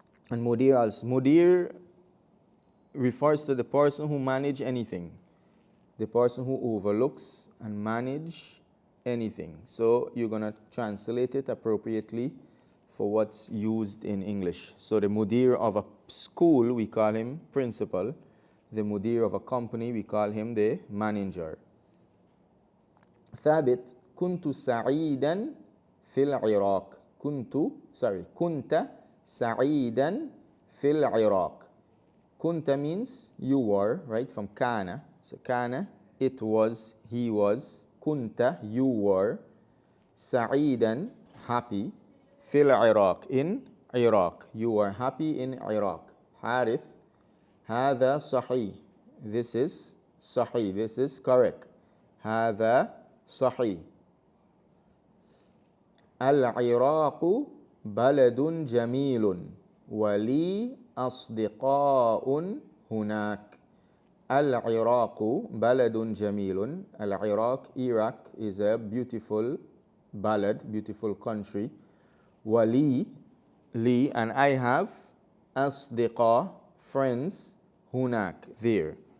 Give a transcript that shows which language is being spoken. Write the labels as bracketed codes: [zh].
[en] And mudir refers to the person who manages anything, the person who overlooks and manage anything. So you're going to translate it appropriately for what's used in English. So the mudir of a school, we call him principal. The mudir of a company, we call him the manager. [ar] ثابت كنت سعيدا في العراق. كنت سعيدا في العراق. [en] Kunta means you were, right, from kana. So kana, it was, he was. Kunta, you were. Sa'idan, happy. Fil Iraq, in Iraq. You were happy in Iraq. [ar] Harith, هذا صحيح. [en] This is [ar] صحيح. [en] This is correct. [ar] هذا صحيح. العراق بلد جميل ولي أصدقاء هناك. العراق بلد جميل. [en] العراق, Iraq, is a beautiful balad, beautiful country. Wali, li, and I have [ar] أصدقاء, [en] friends, هناك, there.